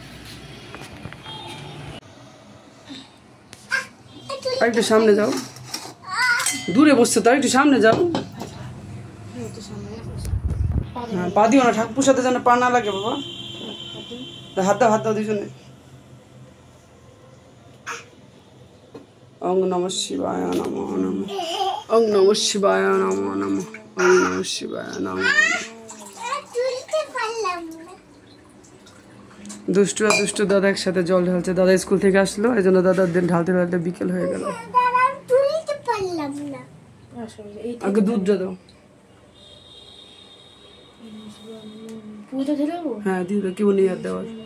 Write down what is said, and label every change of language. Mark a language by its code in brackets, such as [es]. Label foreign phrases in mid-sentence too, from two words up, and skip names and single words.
[bn] আর একটু সামনে যাও, দূরে বসছো তো, আর একটু সামনে যাও। হ্যাঁ, পা দিও না, ঠাকুর সাথে যেন পা না লাগে বাবা। হাত দাও, হাত দাও দুজনে। [sa] ওং নমঃ শিবায় নমঃ নমঃ, ওং নমঃ শিবায় নমঃ নমঃ, ওং নমঃ শিবায় নমঃ। [bn] দুষ্টু আর দুষ্টু দাদা একসাথে জল ঢালছে। দাদা স্কুল থেকে আসলো, এই জন্য দাদার দিন ঢালতে ঢালতে বিকেল হয়ে গেল। আগে দুধ দাও। হ্যাঁ দিদি, কেউ নেই আর দেওয়ার।